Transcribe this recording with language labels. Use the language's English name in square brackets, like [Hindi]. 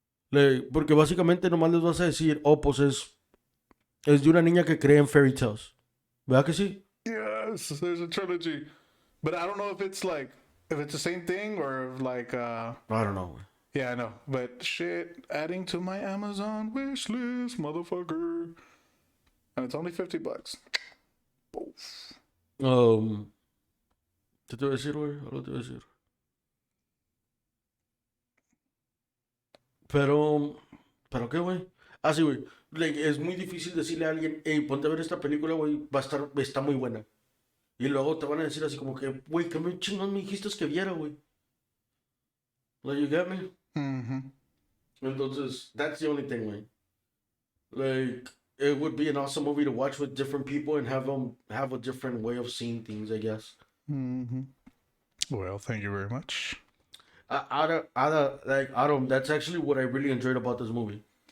[Spanish] Like, porque básicamente nomás les vas a decir, oh, pues es de una niña que cree en fairy tales. ¿Verdad que sí? [English] Yes, there's a trilogy, but I don't know if it's the same thing or if like I don't know, güey. yeah, I know, but shit, adding to my Amazon wish list, motherfucker, and it's only $50. Both. [Spanish] ¿Qué te voy a decir, güey? Algo te voy a decir. ¿Pero qué, güey? Ah, sí, güey. Like, es muy difícil decirle a alguien, hey, ponte a ver esta película, güey, está muy buena. Y luego te van a decir así como que, güey, ¿qué me chingón me dijiste que viera, güey? [English] Like, you get me? Mm-hmm. Entonces, that's the only thing, güey. Like, it would be an awesome movie to watch with different people and have them have a different way of seeing things, I guess. Mm-hmm. Well, thank you very much. Adam, that's actually what I really enjoyed about this movie.